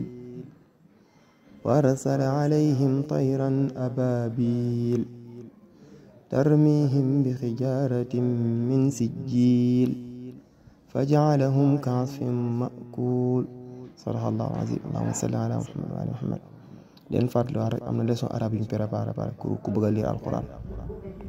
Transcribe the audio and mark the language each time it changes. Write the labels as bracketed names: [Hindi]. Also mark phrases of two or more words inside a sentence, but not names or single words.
[Arabic] وأرسل عليهم طيرا أبابيل ترميهم بحجارة من سجيل فجعلهم كعصف مأكول صدق الله عظيم اللهم صل على محمد وعلى آل محمد [Wolof] leen fàttali wax rek am na [French] leçon arabe [Wolof] yu ñu préparé ku bëgg a lire alquran